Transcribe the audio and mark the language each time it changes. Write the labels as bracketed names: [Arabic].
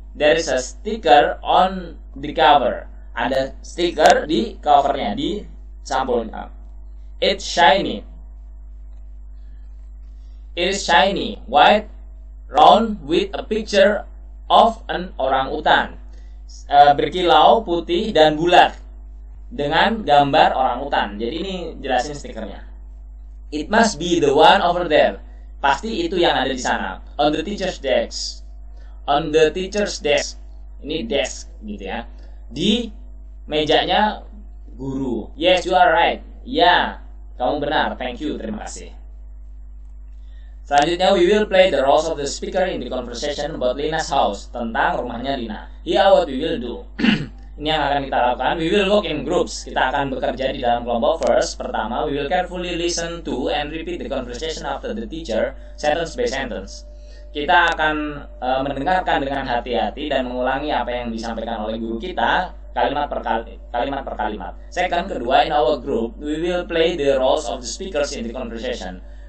[English] There is a sticker on the cover. [Indonesian] Ada stiker di covernya, di sampulnya. [English] It's shiny. It is shiny, white, round with a picture of an orangutan. [Indonesian] Berkilau, putih, dan bulat dengan gambar orangutan. Jadi ini jelasin stikernya. [English] It must be the one over there. [Indonesian] Pasti itu yang ada di sana. [English] On the teacher's desk. On the teacher's desk. [Indonesian] Ini desk gitu ya. Di mejanya guru. [English] Yes, you are right. [Indonesian] Ya, kamu benar. [English] Thank you. [Indonesian] Terima kasih. Selanjutnya, [English] we will play the roles of the speaker in the conversation about Lina's house. [Indonesian] Tentang rumahnya [English] Lina. Here what we will do. [Indonesian] Ini yang akan kita lakukan. [English] We will work in groups. [Indonesian] Kita akan bekerja di dalam kelompok. [English] First, [Indonesian] pertama, [English] we will carefully listen to and repeat the conversation after the teacher, sentence by sentence. [Indonesian] Kita akan mendengarkan dengan hati-hati dan mengulangi apa yang disampaikan oleh guru kita, kalimat per kalimat. [English] Second, [Indonesian] kedua, [English] in our group, we will play the roles of the speakers in the conversation.